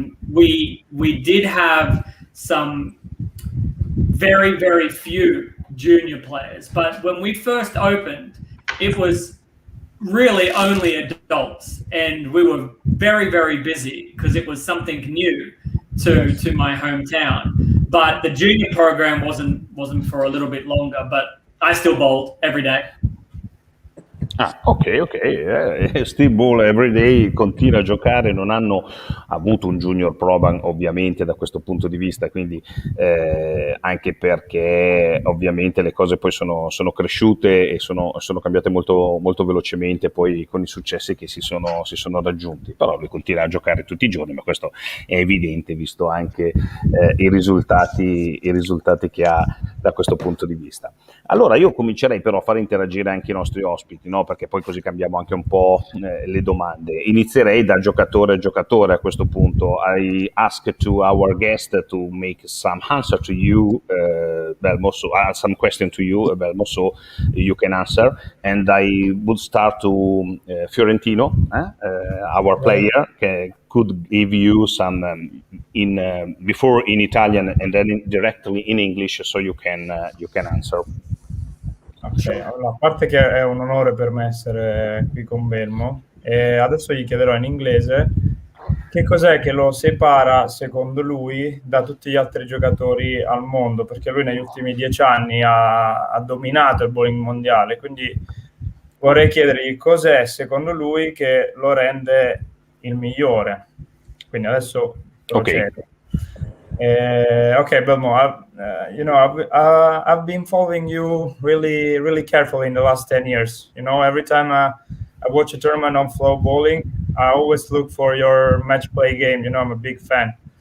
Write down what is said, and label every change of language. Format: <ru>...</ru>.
<en>We did have some very, very few junior players, but when we first opened, it was really only adults, and we were very, very busy because it was something new to my hometown. But the junior program wasn't for a little bit longer, but I still bowl every day.</en> <it>Ok.</it> <en>Still ball every day,</en> <it>continua a giocare, non hanno avuto un junior program ovviamente da questo punto di vista, quindi anche perché ovviamente le cose poi sono cresciute e sono cambiate molto, molto velocemente poi con i successi che si sono raggiunti, però lui continua a giocare tutti i giorni, ma questo è evidente visto anche i risultati che ha da questo punto di vista. Allora io comincerei però a far interagire anche i nostri ospiti, no? Perché poi così cambiamo anche un po' le domande. Inizierei da giocatore a giocatore a questo punto.</it> <en>I ask to our guest to make some answer to you, Belmo, so some question to you, Belmo, so you can answer. And I would start to Fiorentino, our player, could give you some before in Italian and then directly in English, so you can answer.</en> <it>Ok, allora, a parte che è un onore per me essere qui con Belmo, e adesso gli chiederò in inglese che cos'è che lo separa, secondo lui, da tutti gli altri giocatori al mondo? Perché lui negli ultimi 10 anni ha dominato il bowling mondiale, quindi vorrei chiedergli cos'è, secondo lui, che lo rende il migliore. Quindi adesso procedo.</it> <en>Okay, Belmo, I've been following you really, really carefully in the last 10 years. You know, every time I watch a tournament on flow bowling, I always look for your match play game. You know, I'm a big fan.</en>